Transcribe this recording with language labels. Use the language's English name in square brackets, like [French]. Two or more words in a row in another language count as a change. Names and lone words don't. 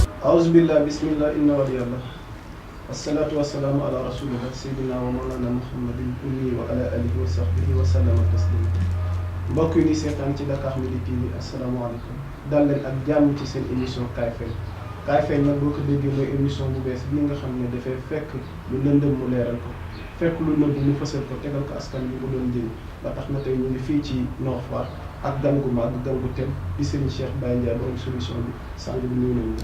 [Arabic] أعوذ بالله بسم الله إن ولي الله الصلاة والسلام على رسول الله سيدنا ومولانا محمد الأمي وعلى آله وصحبه وسلم تسليما. [Wolof] mbokk yi ni seetaan ci Dakar Midi TV asalaamaaleykum dal leen ak jàmm ci seen émission Kaay Feeñ. Kaay Feeñ nag boo ko déggee mooy émission bu bees bii nga xam ne dafay fekk lu lëndëm mu leeral ko fekk lu nëbb mu fësal ko tegal ko askan bi mu doon njëriñ ba tax na tey ñu ngi fii ci Nord Foire ak gan gu mag gan gu tem di Serigne Cheikh Baye Ndiaye borom solution bi sànq bi nuyu nañu ko.